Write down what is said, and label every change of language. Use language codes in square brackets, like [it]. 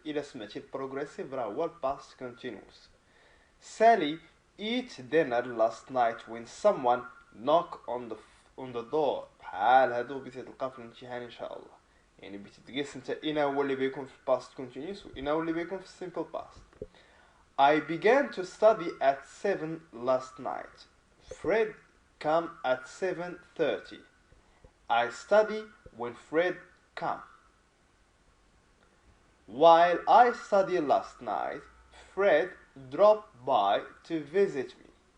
[ar] إذا سمعتي progressive راه هو past continuous. [en] Sally ate dinner last night when someone knocked on the door. [ar] بحال هادو بتلقى في الامتحان إن شاء الله. يعني بتتقيس انت إنا هو اللي بيكون في past continuous وإنا هو اللي بيكون في simple past. [en] I began to study at 7 last night. Fred came at 7:30. I study when Fred came. While I studied last night, Fred dropped by to visit me.